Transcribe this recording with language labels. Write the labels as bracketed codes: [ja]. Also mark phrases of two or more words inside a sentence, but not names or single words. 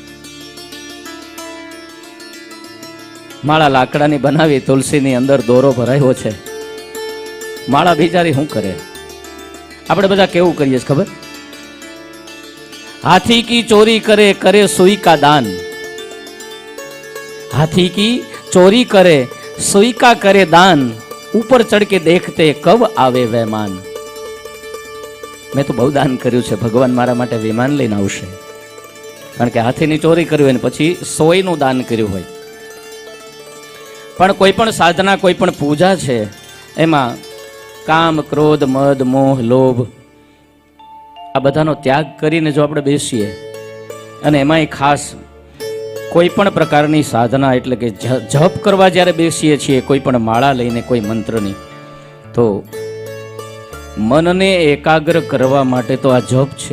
[gu] માળા લાકડાની બનાવી, તુલસીની અંદર દોરો ભરાયો છે, માળા બિચારી શું કરે? આપણે બધા કેવું કરીએ ખબર? [hi] हाथी की चोरी करे, करे सुई का दान. हाथी की चोरी करे, सुई का करे दान, ऊपर चढ़ के देखते कब आवे वैमान. [gu] મેં તો બહુ દાન કર્યું છે, ભગવાન મારા માટે વિમાન લઈને આવશે. કારણ કે હાથીની ચોરી કરી હોય ને પછી સોયનું દાન કર્યું હોય. પણ કોઈ પણ સાધના, કોઈ પણ પૂજા છે, એમાં કામ, ક્રોધ, મદ, મોહ, લોભ આ બધાનો ત્યાગ કરીને જો આપણે બેસીએ, અને એમાંય ખાસ કોઈ પણ પ્રકારની સાધના એટલે કે જપ કરવા જ્યારે બેસીએ છીએ, કોઈ પણ માળા લઈને, કોઈ મંત્રની, તો મનને એકાગ્ર કરવા માટે તો આ જપ છે.